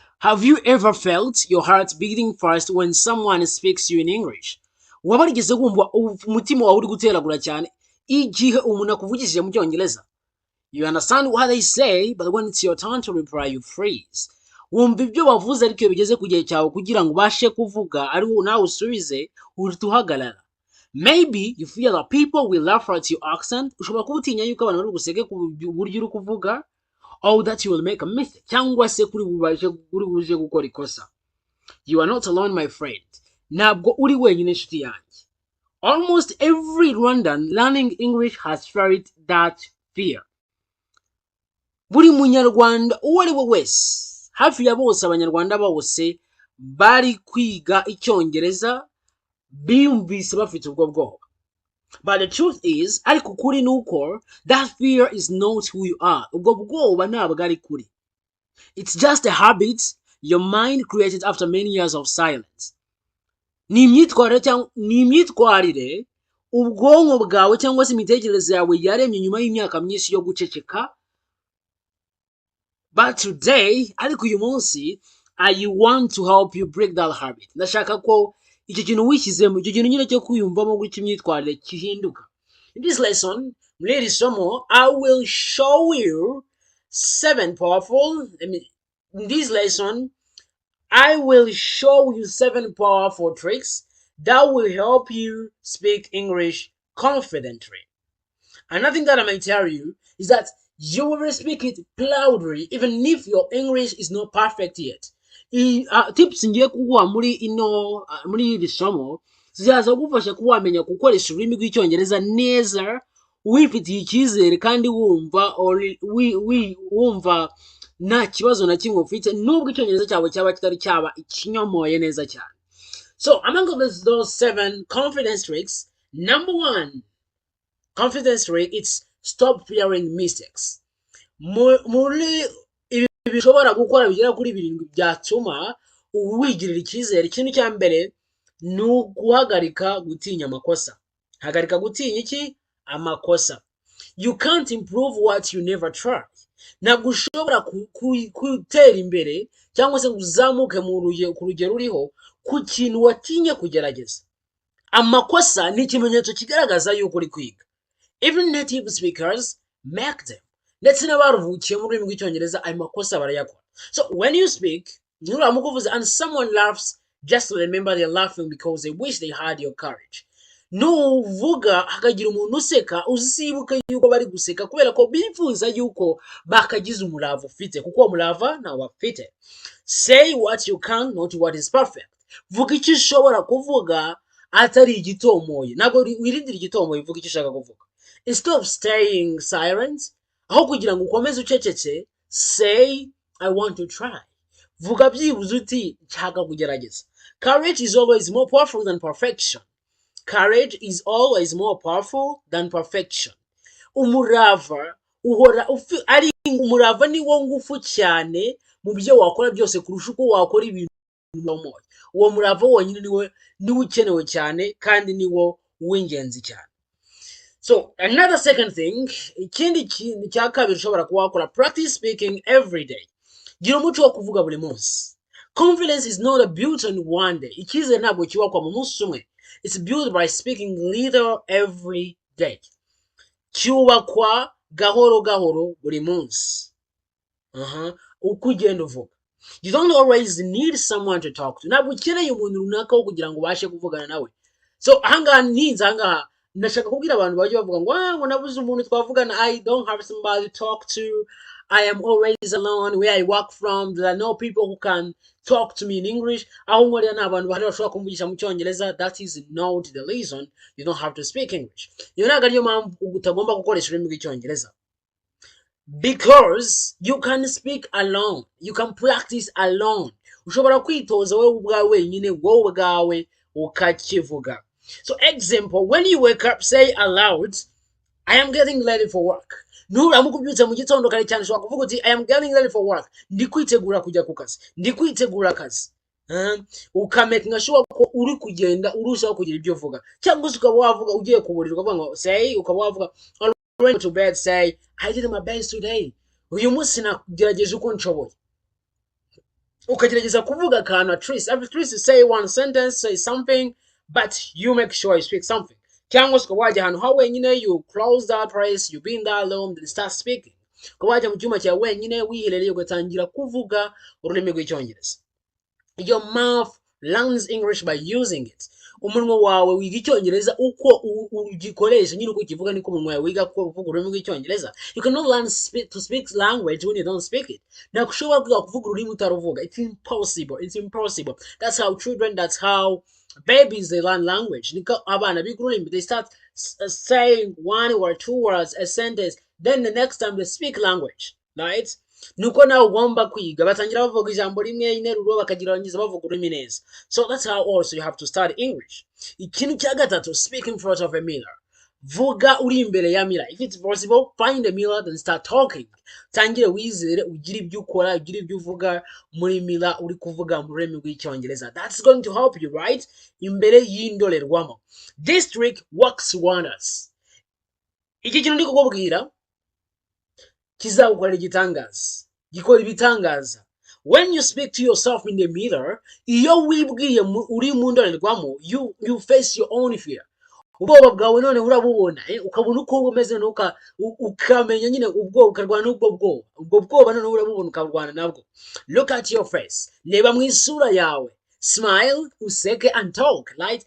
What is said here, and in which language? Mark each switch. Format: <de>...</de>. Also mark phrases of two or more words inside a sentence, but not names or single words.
<en>Have you ever felt your heart beating fast when someone speaks to you in English?</en> <rw>Waba warigeze kumva umutima wawe uri guteragura cyane igihe umuntu akuvugishije mu cyongereza?</rw> <en>You understand what they say, but when it's your turn to reply, you freeze.</en> <rw>Wumva ibyo bavuze ariko iyo bigeze ku gihe cyawe kugira ngo ubashe kuvuga ari nawe usubize uhita uhagarara.</rw> <en>Maybe you feel that people will laugh at your accent.</en> <rw>Ushobora kuba utinya yuko abantu bari guseke ku buryo uri kuvuga,</rw> <en>or that you will make a mistake,</en> <rw>cyangwa se kuri buje gukora ikosa.</rw> <en>You are not alone, my friend.</en> <rw>Ntabwo uri wenyine nshuti yanjye.</rw> <en>Almost every Rwandan learning English has felt that fear.</en> <rw>Buri munyarwanda uwo ari we wese, hafi ya bose abanyarwanda bose bari kwiga icyongereza biyumvise bafite ubwo bwoba.</rw> <en>But the truth is,</en> <rw>ariko kuri nuko,</rw> <en>that fear is not who you are.</en> <rw>Ubwo bwoba ntabwo ari kuri.</rw> <en>It's just a habit your mind created after many years of silence.</en> <rw>Ni imyitwarire ubwonko bwawe cyangwa se imitekerereze yawe yaremye nyuma y'imyaka myinshi yo guceceka.</rw> <en>But today,</en> <rw>ariko uyu munsi,</rw> <en>I want to help you break that habit.</en> <rw>Ndashaka ko icyo kintu wishyizemo, icyo kintu nyine cyo kwiyumvamo gutya imyitwarire kihinduka.</rw> <en>In this lesson,</en> <rw>muri iri somo,</rw> <en>I will show you 7 powerful, in this lesson, I will show you 7 powerful tricks that will help you speak English confidently. Another thing that I might tell you is that you will speak it loudly even if your English is not perfect yet.</en> <rw>Tips ngiye kuguha muri iri somo zizaza kugufasha kuba wamenya gukoresha ururimi rw'icyongereza neza wifitiye icyizere kandi wumva nta kibazo na kimwe ufite nubwo icyongereza cyawe cyaba kitari cyaba ikinyomoye neza cyane.</rw> <en>So among those 7 confidence tricks, number 1 confidence trick, it's stop fearing mistakes.</en> <rw>Muri ibi bishobora gukora bigera kuri 7 byatuma wigirira icyizere. Ikintu cya mbere ni guhagarika gutinya amakosa. Hagarika gutinya iki? Amakosa.</rw> <en>You can't improve what you never try.</en> <rw>Ntabwo ushobora gutera imbere cyangwa se uzamuke ku rugero uriho ku kintu watinye kugerageza. Amakosa ni ikimenyetso kigaragaza yuko uri kwiga.</rw> <en>Even native speakers make them.</en> <rw>Ndetse n'abaruhukiye mu rurimi rw'icyongereza ayo makosa barayakora.</rw> <en>So when you speak, and someone laughs, just remember they're laughing because they wish they had your courage.</en> <rw>Nuvuga hakagira umuntu useka, uzibuka yuko bari guseka kubera ko bifuza yuko bakagize umurava ufite, kuko umurava nawe afite.</rw> <en>Say what you can, not what is perfect.</en> <rw>Vuga icyo ushobora kuvuga atari igitomoye. Ntabwo wirindira igitomoye, vuga icyo ushaka kuvuga.</rw> <en>Instead of staying silent,</en> <rw>aho kugira ngo ukomeze ucecetse,</rw> <en>say I want to try.</en> <rw>Vuga byibuze uti nshaka kugerageza.</rw> <en>Courage is always more powerful than perfection. Courage is always more powerful than perfection.</en> <rw>Umurava uhora umurava ni wo ngufu cyane mu byo wakora byose kurusha uko wakora ibintu moyo. Uwo murava wonyine ni ukenewe cyane kandi ni wo w'ingenzi cyane.</rw> <en>So another second thing,</en> <rw>ikindi kintu cya kabiri ushobora kuba wakora,</rw> <en>practice speaking every day.</en> <rw>Gira umuco wo kuvuga buri munsi.</rw> <en>Confidence is not built on one day.</en> <rw>Icyizere ntabwo cyubakwa mu munsi umwe.</rw> <en>It's built by speaking little every day.</en> <rw>Cyubakwa gahoro gahoro buri munsi. Uko ugenda uvuga.</rw> <en>You don't always need someone to talk to.</en> <rw>Ntabwo ukeneye umuntu runaka wo kugira ngo ubashe kuvugana nawe. So ahangaha ndashaka kubwira abantu baje bavuga ngo nabuze umuntu twavugana.</rw> <en>I don't have somebody to talk to. I am always alone. Where I work from, there are no people who can talk to me in English.</en> <rw>Aho nkorera n'abantu bahari bashobora kumvugisha mu cyongereza.</rw> <en>That is not the reason you don't have to speak English.</en> <rw>Iyo ntabwo ariyo mpamvu utagomba gukoresha ururimi rw'icyongereza.</rw> <en>Because you can speak alone. You can practice alone.</en> <rw>Ushobora kwitoza wowe ubwawe wenyine, wowe ubwawe ukakivuga.</rw> <en>So example, when you wake up, say aloud, I am getting ready for work.</en> <rw>Nuramukubyutse mu gitondo kare cyane ushobora kuvuga uti</rw> <en>I am getting ready for work.</en> <rw>Ndi kwitegura kujya ku kazi. Ndi kwitegura akazi. Ukamaking sure ko uri kugenda urushaho kugira ibyo uvuga. Cyangwa se ukaba wavuga ugiye kuburira ukavuga ngo say, ukaba wavuga</rw> <en>already to bed, say I did my best today.</en> <rw>Uyu munsi nagerageje uko nshoboye. ukagerageza kuvuga akantu</rw> <en>at least you say one sentence, say something, but you make sure you speak something.</en> <rw>Cyangwa se ukaba wajya ahantu ha wenyine,</rw> <en>you close that place, you be in that room, then start speaking.</en> <rw>Ukaba wajya mu cyumba cyawe wenyine wiherereye ugatangira kuvuga ururimi rw'icyongereza.</rw> <en>Your mouth learns English by using it.</en> <rw>Umunwa wawe wiga icyongereza uko ugikoresha, nyine uko ukivuga niko umunwa wawe wiga kuvuga ururimi rw'icyongereza.</rw> <en>You cannot learn to speak language when you don't speak it.</en> <rw>Ntabwo ushobora kwiga kuvuga ururimi utaruvuga.</rw> <en>It's impossible. It's impossible. That's how children, that's how babies, they learn language.</en> <rw>Niko abana biga ururimi,</rw> <en>they start saying one or two words a sentence, then the next time they speak language, right?</en> <rw>Nuko nawe ugomba kwiga batangira bavuga ijambo rimwe interuro bakagira barangiza bavuga ururimi neza.</rw> <en>So that's how also you have to study English.</en> <rw>Ikintu cya gatatu,</rw> <en>speak in front of a mirror.</en> <rw>Vuga uri imbere ya mirror.</rw> <en>If it's possible, find a mirror then start talking.</en> <rw>Tangire wizere, ugire ibyo ukora, ugire ibyo uvuga muri mirror uri kuvuga mu rurimi rw'icyongereza.</rw> <en>That's going to help you, right?</en> <rw>Imbere y'indorerwamo.</rw> <en>This trick works wonders.</en> <rw>Iki kintu ndi kukubwira kizagukorera igitangaza, gikora ibitangaza.</rw> <en>When you speak to yourself in the mirror,</en> <rw>iyo wibwiye uri mu ndorerwamo,</rw> <en>you face your own fear.</en> <rw>Ubwoba bwawe none urabubona, ukabona uko umeze nuka ukamenya nyine ubwoba ukarwana n'ubwo bwoba. Ubwo bwoba none urabubona ukarwana nabwo.</rw> <en>Look at your face.</en> <rw>Reba mu isura yawe.</rw> <en>Smile,</en> <rw>useke</rw> <en>and talk, right?</en>